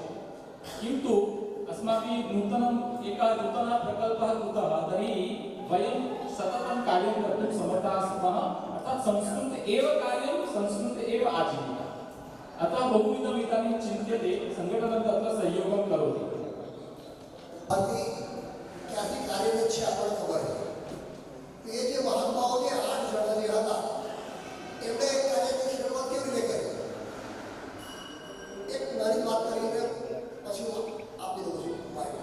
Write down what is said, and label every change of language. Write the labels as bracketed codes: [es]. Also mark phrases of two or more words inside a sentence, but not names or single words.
[sa] किन्तु अस्माभिः नूतनः प्रकल्पः कृतः तर्हि वयं सततं कार्यं कर्तुं समर्थाः स्मः। अर्थात् संस्कृत एव कार्यं, संस्कृत एव आजीविका। अतः बहुविधम् इदानीं चिन्त्यते, सङ्घटनं तत्र सहयोगं करोति। [gu] ક્યાંથી કાર્યરત છે આપણને ખબર છે. એ જે મહાત્માઓને 8 જણા જે હતા એમણે એક કાર્યની શરૂઆત કેવી રીતે કરી? એક નાની વાત કરીને પછી હું આપી દઉં છું માહિતી.